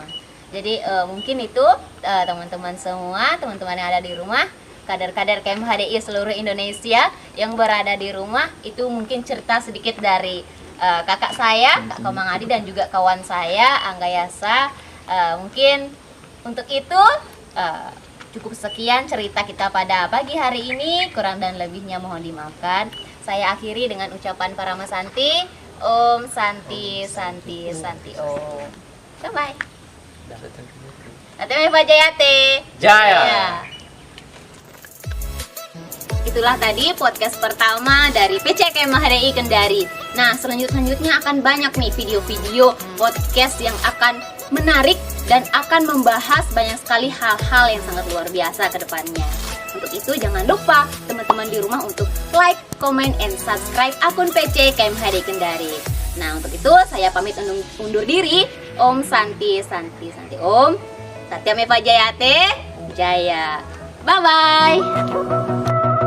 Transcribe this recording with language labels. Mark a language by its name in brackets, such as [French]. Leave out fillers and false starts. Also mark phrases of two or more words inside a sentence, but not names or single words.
[Indonesian] Jadi mungkin itu teman-teman semua, teman-teman yang ada di rumah, kader-kader KMHDI seluruh Indonesia yang berada di rumah, itu mungkin cerita sedikit dari kakak saya, Kak Mang Adi, dan juga kawan saya Angga Yasa. Mungkin Untuk itu cukup sekian cerita kita pada pagi hari ini. Kurang dan lebihnya mohon dimaafkan. Saya akhiri dengan ucapan Parama Santi. [Sanskrit] Om Santi Santi Santi Om. [Indonesian] Bye. [Sanskrit] Atme Pajayate. Jaya. [Indonesian] Itulah tadi podcast pertama dari PCKM HDI Kendari. Nah, selanjutnya akan banyak nih video-video podcast yang akan menarik dan akan membahas banyak sekali hal-hal yang sangat luar biasa ke depannya. Untuk itu jangan lupa teman-teman di rumah untuk [English] like, comment, and subscribe [Indonesian] akun PCKM HDI Kendari. Nah, untuk itu saya pamit undur diri. [Sanskrit] Om Santi Santi Santi Om. Satyame Pajayate. Jaya. [English] Bye-bye.